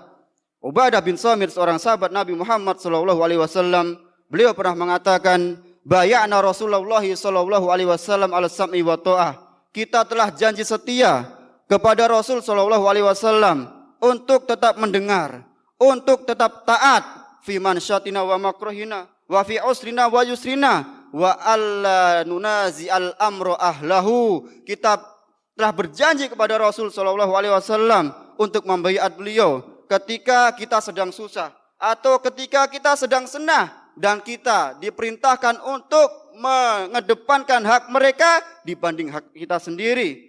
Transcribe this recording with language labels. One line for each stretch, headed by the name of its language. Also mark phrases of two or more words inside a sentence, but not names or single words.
Indonesian: Ubadah bin Samit, seorang sahabat Nabi Muhammad SAW, beliau pernah mengatakan,
Arabic: بايعنا رسول الله SAW على السمع والطاعة.
Indonesian: Kita telah janji setia kepada Rasul SAW untuk tetap mendengar, untuk tetap taat,
Arabic: في منشطنا ومكرهنا، وفي عسرنا ويسرنا، وألا ننازع الأمر أهله.
Indonesian: Kita telah berjanji kepada Rasul SAW untuk membaiat beliau ketika kita sedang susah atau ketika kita sedang senang, dan kita diperintahkan untuk mengedepankan hak mereka dibanding hak kita sendiri.